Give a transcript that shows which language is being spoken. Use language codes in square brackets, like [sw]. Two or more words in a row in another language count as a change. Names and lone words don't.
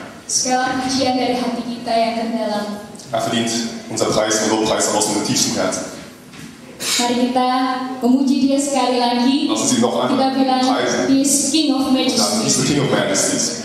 [id] Segala pujian dari hati kita yang terdalam. [de] verdient unser Preis und Lobpreis aus unserem tiefsten Herzen. [id] Mari kita memuji Dia sekali lagi. [de] Lassen Sie noch [id] Kita [de] einmal [id] bilang, [de] preisen. [en] He is King of [de] Und dann, [en] He's Majesty. the King of Majesties.